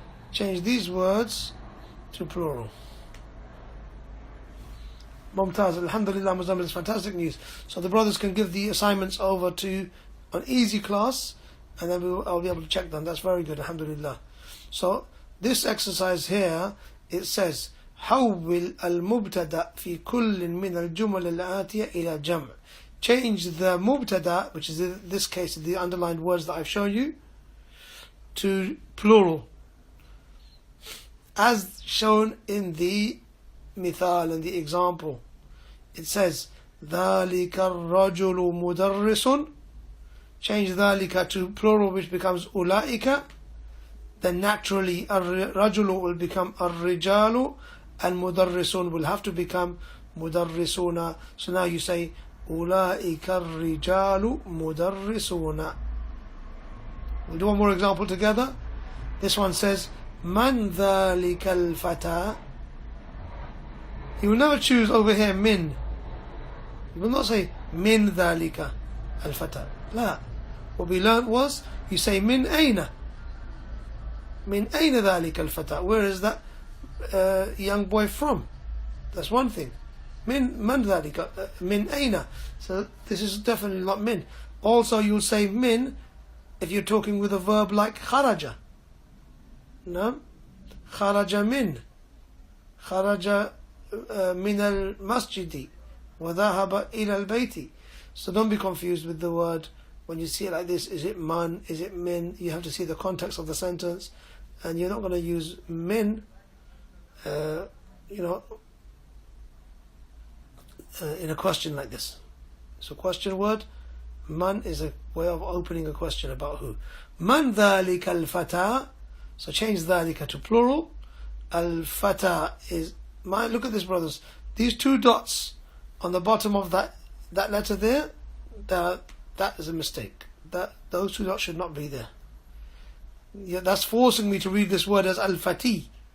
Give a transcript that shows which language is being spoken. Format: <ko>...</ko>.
<en>Change these words to plural. Mumtaz, alhamdulillah, Mazama, is fantastic news. So the brothers can give the assignments over to an easy class, and then I'll be able to check them. That's very good, alhamdulillah. So this exercise here, it says</en> <ar>حول المبتدا في كل من الجمل الآتية إلى جمع.</ar> <en>Change the mubtada, which is in this case the underlined words that I've shown you, to plural, as shown in the mithal, and the example. It says</en> <ar>ذلك الرجل مدرس.</ar> <en>Change ذلك to plural, which becomes أولئك. Then naturally الرجل will become الرجال, and مدرسون will have to become مدرسون. So now you say</en> <ar>أولئك الرجال مدرسون.</ar> <en>We'll do one more example together. This one says</en> <ar>من ذلك الفتى.</ar> <en>You will never choose over here min. You will not say</en> <ar>min dhalika al-fata.</ar> <en>La. What we learned was, you say min aina.</en> <ar>Min aina dhalika al-fata.</ar> <en>Where is that young boy from? That's one thing. Man dhalika. Min aina. So this is definitely not min. Also you'll say min if you're talking with a verb like kharaja. No? Kharaja min.</en> <ar>Kharaja من المسجد وذهب إلى البيت.</ar> <en>So don't be confused with the word when you see it like this. Is it man? Is it min? You have to see the context of the sentence, and you're not going to use min in a question like this. So question word, man, is a way of opening a question about who.</en> <ar>Man ذلك الفتى.</ar> <en>So change ذلك to plural. Al-fata is look at this, brothers. These two dots on the bottom of that letter there, that is a mistake. Those two dots should not be there. Yeah, that's forcing me to read this word as al-fati.</en>